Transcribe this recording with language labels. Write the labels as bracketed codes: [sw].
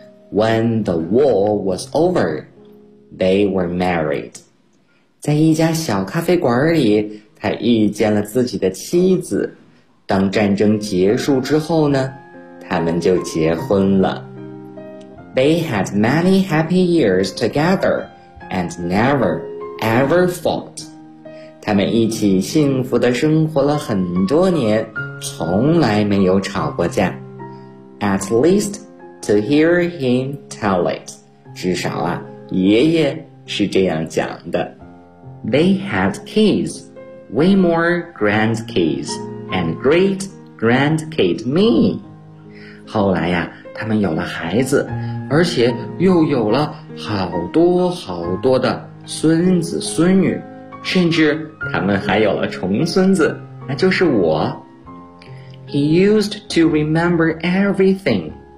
[en] When the war was over, they were married. [zh] 在一家小咖啡馆里，他遇见了自己的妻子。当战争结束之后呢，他们就结婚了。 [en] They had many happy years together. And never, ever fought. [zh] 他们一起幸福地生活了很多年，从来没有吵过架。 [en] At least to hear him tell it. [zh] 至少啊，爷爷是这样讲的。 [en] They had kids, way more grandkids, and great grandkid me. [zh] 后来呀，他们有了孩子，而且又有了好多好多的孙子孙女，甚至他们还有了重孙子，那就是我。 [en] He used to remember everything.